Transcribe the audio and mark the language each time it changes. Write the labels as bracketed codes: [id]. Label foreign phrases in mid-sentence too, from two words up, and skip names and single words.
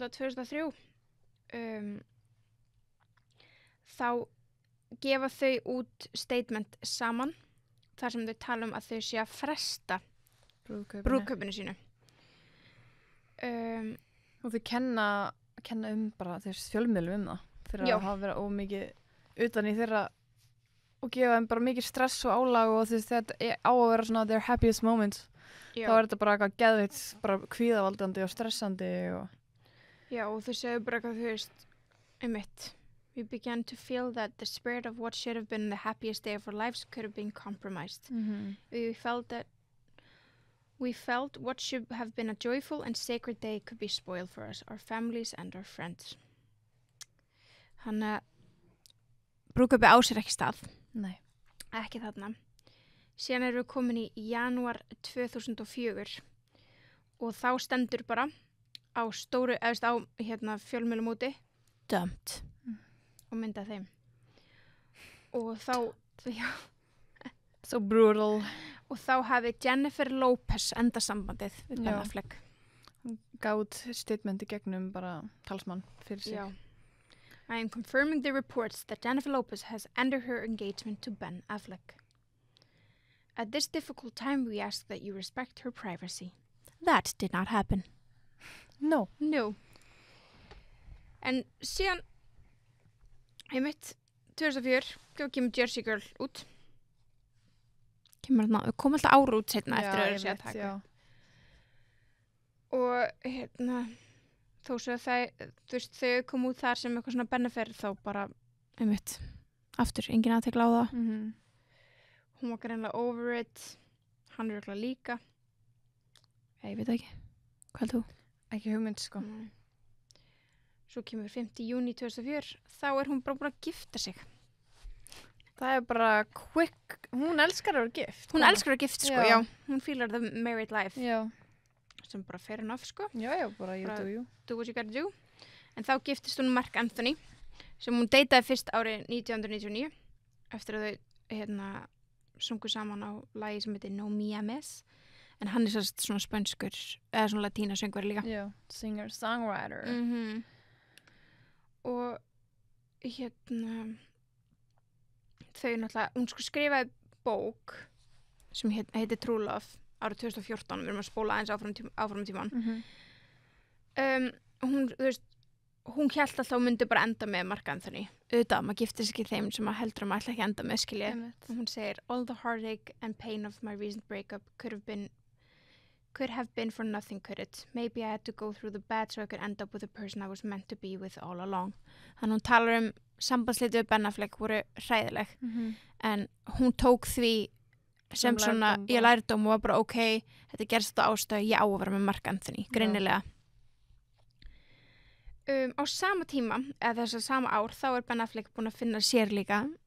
[is] 2003 þá gefa þau út statement saman þar sem þau tala um að þau sé að fresta brúðkaupinu sínu. Og þau kenna bara þessi fjölmiðlum það fyrir að hafa verið ómikið utan í þeirra og gefa þeim bara mikið stress og álag og þetta á að vera svona [en] their happiest moments. [is] Þá er þetta bara eitthvað geðveitt, bara kvíðavaldandi og stressandi og... Já, og þau segju bara eitthvað, þú veist, einmitt, [en] we began to feel that the spirit of what should have been the happiest day of our lives could have been compromised. We felt what should have been a joyful and sacred day could be spoiled for us, our families and our friends. [is] Þannig að brúðkaupið á sér ekki stað. Nei. Ekki þarna. Síðan erum við komin í janúar 2004 og þá stendur bara á stóru, eða á fjölmiðlum úti, dumped og mynda þeim. Og þá, já. [en] So brutal. [is] Og þá hafi Jennifer Lopez enda sambandið við Ben Affleck. Hún gátt statement í gegnum bara talsmann fyrir sig. Já. [en] I am confirming the reports that Jennifer Lopez has ended her engagement to Ben Affleck. At this difficult time we ask that you respect her privacy. That did not happen. No. [is] En síðan einmitt 2004 kemur Jersey Girl út. Kom alltaf ára út seinna eftir að sé að taka. Og þó svo að þau kom út þar sem eitthvað svona benefit þá bara einmitt aftur, enginn aðtekla á það. Hún var greinlega [en] over it, [is] hann er örugglega líka. Ég veit ekki. Hvað heldur þú? Ekki hugmynd, sko. Svo kemur 5. júní 2004, þá er hún bara búin að gifta sig. Það er bara quick, hún elskar að vera gift. Hún elskar að vera gift, sko, já. Hún fílar [en] the married life. [is] Já. Sem bara [en] fair enough, [is] sko. [en] Já, bara you do you. Do what you gotta do. [is] En þá giftist hún Mark Anthony, sem hún deytaði fyrst árið 1999, eftir að þau, sungu saman á lagi sem heitir No Me Ames. En hann er svona spönskur, eða svona latína söngvar líka. [en] Já, singer, songwriter. [is] Og þau náttúrulega, hún skrifaði bók sem heitir True Love árið 2014, við erum að spóla aðeins áfram tíman. Hún, þú veist, hún hélt alltaf að hún myndi bara enda með Mark Anthony. Auðvitað, maður giftir sig ekki þeim sem maður heldur að maður ætla ekki að enda með, skilji. Og hún segir, [en] all the heartache and pain of my recent breakup could have been for nothing, could it? Maybe I had to go through the bad so I could end up with the person I was meant to be with all along. [is] Þannig hún talar sambandslitið við Ben Affleck voru hræðileg. En hún tók því sem svona, ég lærdóm og var bara ok, þetta gerst þetta ástæðu, ég á að vera með Mark Anthony, greinilega. Á sama tíma, eða þess að sama ár, þá er Ben Affleck búin að finna sér líka